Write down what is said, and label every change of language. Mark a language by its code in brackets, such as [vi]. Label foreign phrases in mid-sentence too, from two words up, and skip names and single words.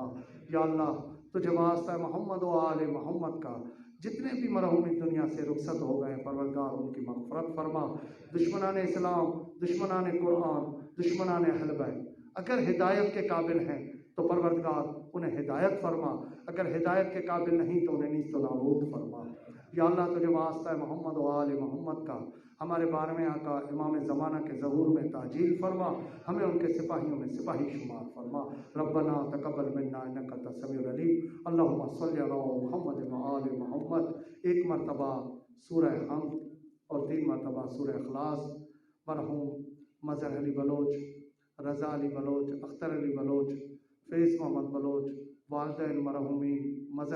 [ur] یا اللہ تجھے واسطہ ہے محمد و آل محمد کا، جتنے بھی مرحوم دنیا سے رخصت ہو گئے پروردگار ان کی مغفرت فرما۔ دشمنان اسلام، دشمنان قرآن، دشمنان اہل بیت اگر ہدایت کے قابل ہیں تو پروردگار انہیں ہدایت فرما، اگر ہدایت کے قابل نہیں تو انہیں نیست و نابود فرما۔ یا اللہ تجھے واسطہ محمد و آل محمد کا ہمارے 12ویں آقا امام زمانہ کے ظہور میں تعجیل فرما، ہمیں ان کے سپاہیوں میں سپاہی شمار فرما۔ [ar] ربنا تقبل منا انک انت السمیع العلیم، اللہم صلی علی محمد و آل محمد۔ [ur] ایک مرتبہ سورہ حمد اور 3 مرتبہ سورہ اخلاص مرحوم مظہر علی بلوچ، رضا علی بلوچ، اختر علی بلوچ، فیض محمد بلوچ، والدین مرحومین مظہر